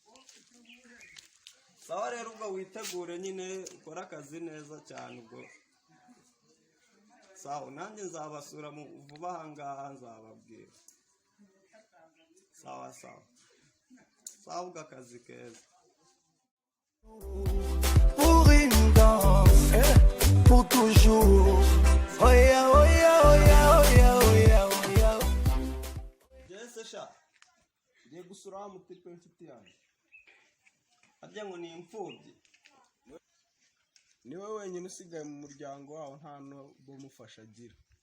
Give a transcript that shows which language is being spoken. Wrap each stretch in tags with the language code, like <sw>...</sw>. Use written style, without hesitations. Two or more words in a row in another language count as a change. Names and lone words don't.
<rw>Sawa rero, ubwo witegure nyine ukora akazi neza cyane. Ubwo sawa, nanjye nzabasura vuba aha ngaha, nzababwira. Sawa sawa ubwo akazi keza.</rw> <fr>Pour une danse, pour toujours.</fr> <rw>Oya. Jese sha, ngiye gusura wa mutipe inshuti yanjye. Arya ngo ni imfubyi. Niwe wenyine usigaye mu muryango wawe, nta n'ubumufasha agira.</rw>